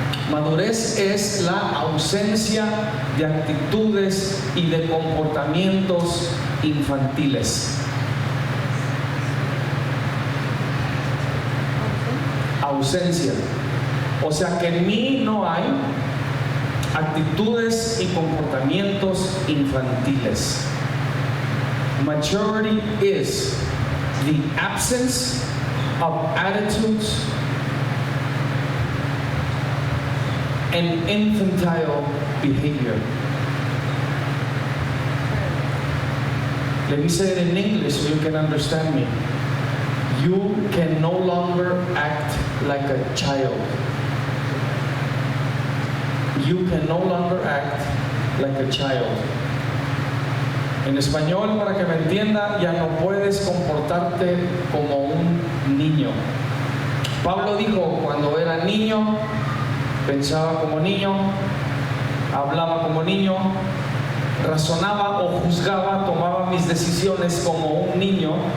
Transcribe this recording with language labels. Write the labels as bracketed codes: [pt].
[es] Madurez es la ausencia de actitudes y de comportamientos infantiles. Ausencia. O sea que en mí no hay actitudes y comportamientos infantiles. [en] Maturity is the absence of attitudes and infantile behavior. Let me say it in English so you can understand me. You can no longer act like a child. You can no longer act like a child. [es] En español, para que me entienda, ya no puedes comportarte como un niño. Pablo dijo, cuando era niño, pensaba como niño, hablaba como niño, razonaba o juzgaba, tomaba mis decisiones como un niño.